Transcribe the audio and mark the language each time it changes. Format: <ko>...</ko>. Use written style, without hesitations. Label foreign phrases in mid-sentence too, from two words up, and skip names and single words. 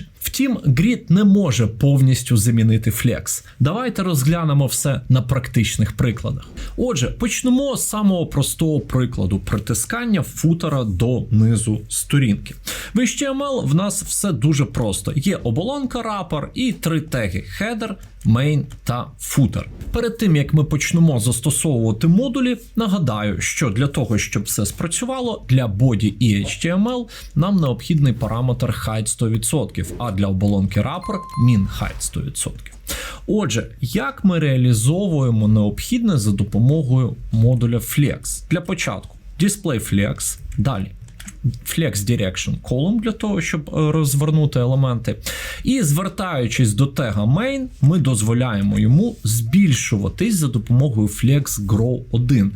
<uk>Втім, Grid не може повністю замінити Flex. Давайте розглянемо все на практичних прикладах. Отже, почнемо з самого простого прикладу притискання футера до низу сторінки. В HTML в нас все дуже просто. Є оболонка wrapper і 3 теги –</uk> <en>header, main</en> <uk>та footer. Перед тим, як ми почнемо застосовувати модулі, нагадаю, що для того, щоб все спрацювало, для body і HTML нам необхідний параметр height 100%, а для оболонки wrapper</uk> <en>min height</en> <uk>100%. Отже, як ми реалізовуємо необхідне за допомогою модуля Flex? Для початку</uk> <en>display Flex,</en> <uk>далі</uk> <en>Flex Direction Column</en> <uk>для того, щоб розвернути елементи. І звертаючись до тега main, ми дозволяємо йому збільшуватись за допомогою</uk> <en>Flex Grow</en> <uk>1.</uk>